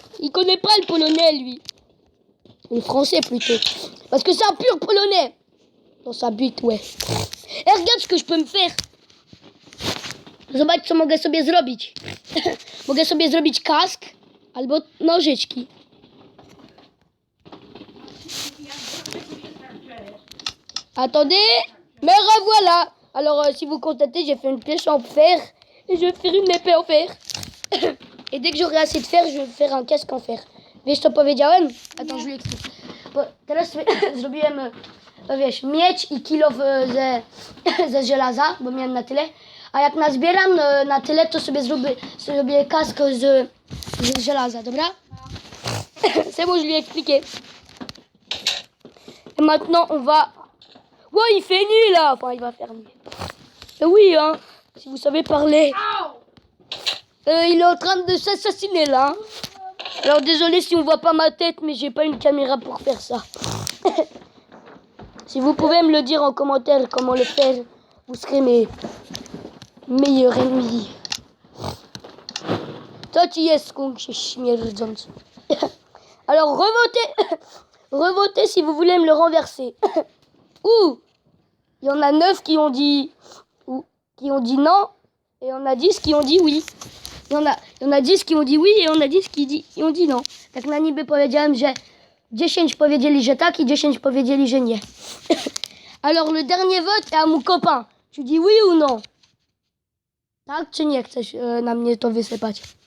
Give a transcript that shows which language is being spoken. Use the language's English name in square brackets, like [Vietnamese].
[French] Il connaît pas le polonais, lui. Le français plutôt. Parce que c'est un pur polonais. Dans sa bite, ouais. Et regarde ce que je peux me faire. [Polish] Zobacz, co mogę sobie zrobić. Mogę sobie zrobić kask albo nożyczki. [French] Attendez, me revoilà. Alors, si vous constatez, j'ai fait une flèche en fer et je vais faire une épée en fer. Et dès que j'aurai assez de fer, je vais faire un casque en fer. [Polish] Wiesz, co powiedziałem? [French] Attends, je lui explique. [Polish] Bo teraz zrobiłem, wiesz, miecz i kilo ze żelaza, bo miałem na tyle. A jak nazbieram na tyle, to sobie zrobię kask z żelaza, dobra? [French] C'est bon, je lui ai expliqué. Et maintenant, on va... Ouais, il fait nuit, là. Enfin, il va faire nuit. Et oui, hein, si vous savez parler. Il est en train de s'assassiner, là. Alors, désolé si on voit pas ma tête, mais j'ai pas une caméra pour faire ça. Si vous pouvez me le dire en commentaire comment le faire, vous serez mes meilleurs ennemis. Toi, tu es skunk, śmierdzący. Alors, revotez si vous voulez me le renverser. Ouh, il y en a 9 qui ont dit non, et il y en a 10 qui ont dit oui. Il y en a 10 qui ont dit oui, et on a 10 qui ont dit non. [Polish] Tak na niby powiedziałem, że 10 powiedzieli, że tak, i 10 powiedzieli, że nie. [French] Alors, le dernier vote est à mon copain. Tu dis oui ou non? [Polish] Tak czy nie chcesz na mnie to wysypać?